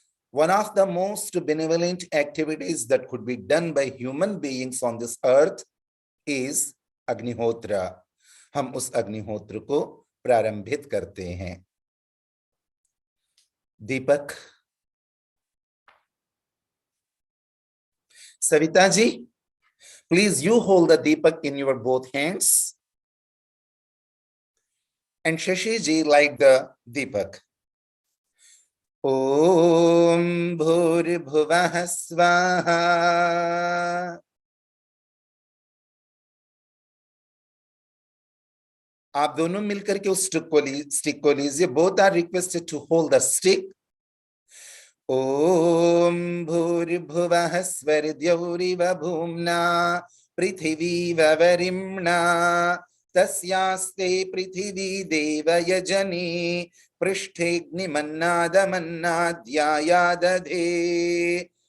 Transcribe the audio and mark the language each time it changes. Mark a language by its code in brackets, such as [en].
[en] One of the most benevolent activities that could be done by human beings on this earth is Agnihotra. [hi] हम उस अग्निहोत्र को प्रारंभित करते हैं. दीपक. [en] Savita ji, please you hold the deepak in your both hands. And Shashi ji like the deepak. [sa] Om Bhuribhuvah Swaha. [hi] आप दोनों मिलकर के उस स्टिक को लीजिए. [en] Both are requested to hold the stick. [sa] ओम भूर्भुवः स्वर्द्यौरिव भूम्ना पृथिवीव वरिम्णा तस्यास्ते पृथिवी देवयजनी पृष्ठेऽग्निमन्नादमन्नाद्यायादधे.